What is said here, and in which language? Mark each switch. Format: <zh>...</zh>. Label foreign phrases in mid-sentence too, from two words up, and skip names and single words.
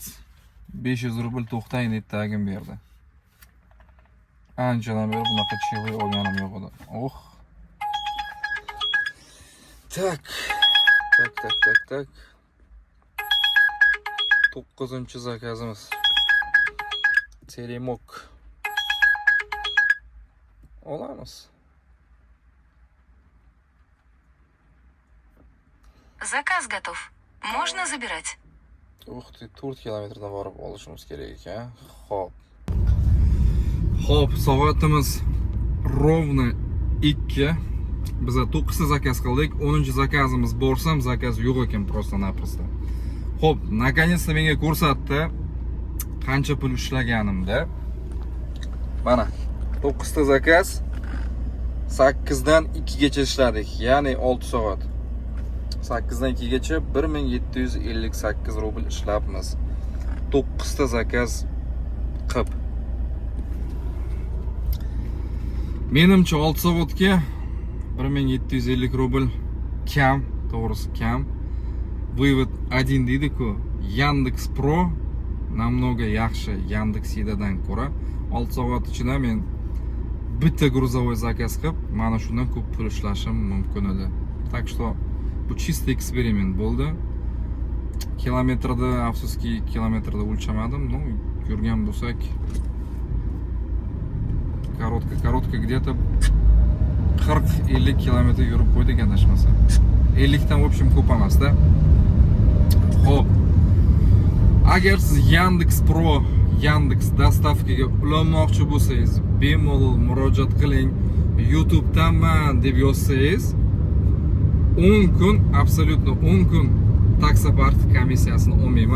<uz>500 rubl to'xtang deb tagim berdi. Anchadan beri bunaqa chayvoy olganim yo'q edi.</uz> <ru>Oh. Tak.</ru> <uz>9-chi zakazimiz. Telemok. Olamiz.</uz> <ru>Заказ готов. Можно забирать.</ru> <uz>Uх, 4 kilometrdan borib olishimiz kerak ekan. Xo'p, soatimiz ровно 2. Biz 9 ta zakaz qildik. 10-chi zakazimiz borsam, zakaz yo'q ekan просто-naprosto. Xo'p, наконец-то menga ko'rsatdi qancha pul ishlaganimda. Mana 9 ta zakaz 8 dan 2 gacha ishladik, ya'ni 6 soat. 8 dan 2 gacha 1758 rubl ishlabmiz. 9 ta zakaz qilib. Menimcha 6 soatga 1750 rubl kam, to'g'risi kam. Вывод 1 deydi-ku. Yandex Pro namnoga yaxshi Yandex.Edadan ko'ra 6 soat ichida men bitta грузовой zakaz qilib, mana shundan ko'p pul ishlashim mumkin edi.</uz> <ru>Так что</ru> <uz>bu чистый eksperiment bo'ldi. Kilometrda, afsuski kilometrda o'lchamadim. Ну, yurgan bo'lsak</uz> <ru>коротко где-то</ru> <uz>40-50 kilometr yurib qo'ydik adashmasam. 50 dan</uz> <ru>в общем</ru> <uz>ko'p emas-da. Xo'p. Agar siz Yandex Pro, Yandex dostavkaga ulanmoqchi bo'lsangiz, bemalol murojaat qiling. YouTube'danman deb yozsangiz, 10 kun, absolutno 10 kun taksopark komissiyasini olmayman.</uz>